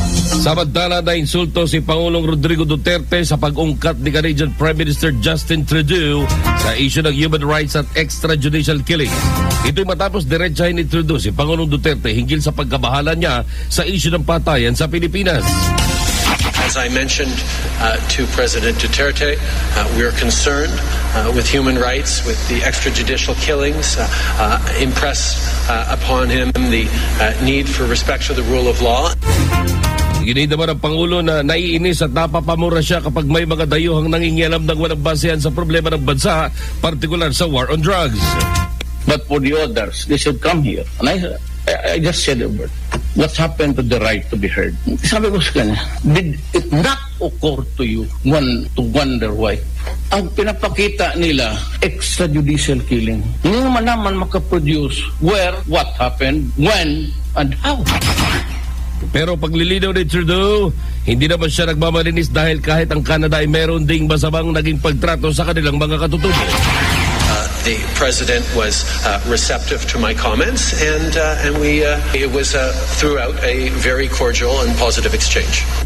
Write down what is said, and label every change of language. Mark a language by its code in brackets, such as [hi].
[tl] Samantala na insulto si Pangulong Rodrigo Duterte sa pag-ungkat ni Canadian Prime Minister Justin Trudeau sa issue ng human rights at extrajudicial killing. Ito'y matapos diretsahin ni Trudeau si Pangulong Duterte hinggil sa pagkabahala niya sa issue ng patayan sa Pilipinas. [en] As I mentioned to President Duterte, we are concerned with human rights, with the extrajudicial killings, impress upon him the need for respect for the rule of law. [tl] Ginid naman ang Pangulo na naiinis at napapamura siya kapag may mga dayuhang nangingialam ng walang basehan sa problema ng bansa, partikular sa war on drugs. [en] But for the others, they should come here. And I just said a word. What happened to the right to be heard? [tl] Sabi ko sa kanya, [en] did it not occur to you to wonder why? [tl] Ang pinapakita nila, extrajudicial killing. Hindi naman makaproduce [en] where, what happened, when, and how. [tl] Pero paglilinaw ni Trudeau, hindi naman siya nagmamalinis dahil kahit ang Canada ay meron ding masamang naging pagtrato sa kanilang mga katutubo. [en] The President was receptive to my comments and it was throughout a very cordial and positive exchange.